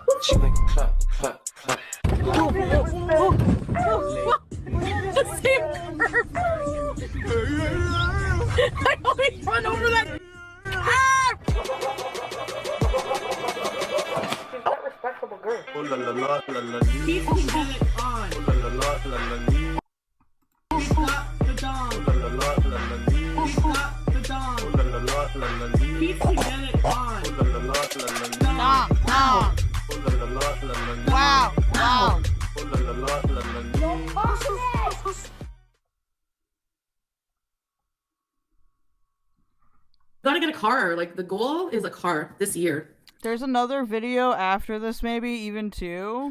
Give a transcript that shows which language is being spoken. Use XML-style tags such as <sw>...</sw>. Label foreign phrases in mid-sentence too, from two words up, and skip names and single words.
<en>She make it clap, clap, clap. The same curve. I always run over that. She's that respectable girl. Oh la la la la la. Keep it on. Oh la la la la la. Stop the dong. Oh la la la la la. Stop the dong. Oh la la la la la. Keep it on. Oh la la la la la. Stop. Wow. Wow. Gotta get a car. Like, the goal is a car this year. There's another video after this, maybe even two.</en>